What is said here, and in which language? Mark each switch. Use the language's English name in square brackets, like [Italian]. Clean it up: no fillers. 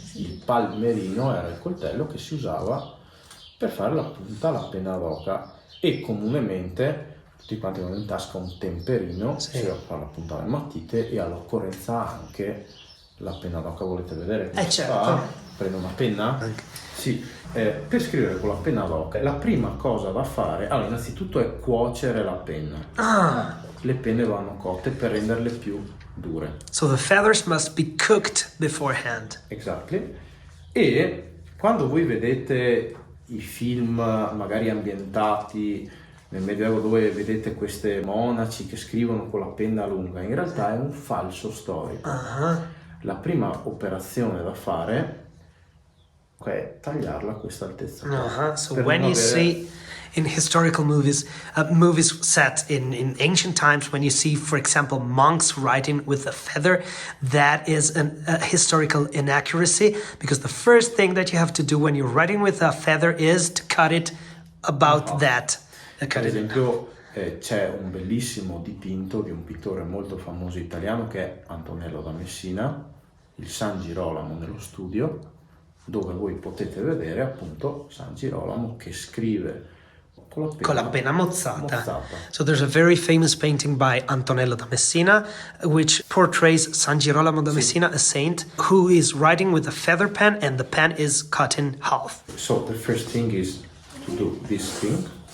[Italian] Il palmerino era il coltello che si usava per fare la punta alla penna d'oca e comunemente tutti quanti hanno in tasca un temperino, si va a fare la punta alle matite e all'occorrenza anche la penna d'oca. Volete vedere come si fa? Prendo una penna? Sì, per scrivere con la penna d'oca la prima cosa da fare, allora innanzitutto è cuocere la penna. Le penne vanno cotte per renderle più dure. [English] So the feathers must be cooked beforehand. Exactly. [Italian] E quando voi vedete i film magari ambientati nel Medioevo dove vedete queste monaci che scrivono con la penna lunga, in realtà è un falso storico. La prima operazione da fare è tagliarla a questa altezza. [English] So when you see in historical movies, movies set in ancient times, when you see, for example, monks writing with a feather, that is a historical inaccuracy, because the first thing that you have to do when you're writing with a feather is to cut it about that. [Italian] Per esempio c'è un bellissimo dipinto di un pittore molto famoso italiano che è Antonello da Messina, il San Girolamo nello studio, dove voi potete vedere appunto San Girolamo che scrive con la penna mozzata. [English] So there's a very famous painting by Antonello da Messina which portrays San Girolamo da Messina, a saint, who is writing with a feather pen and the pen is cut in half. So the first thing is to do this thing.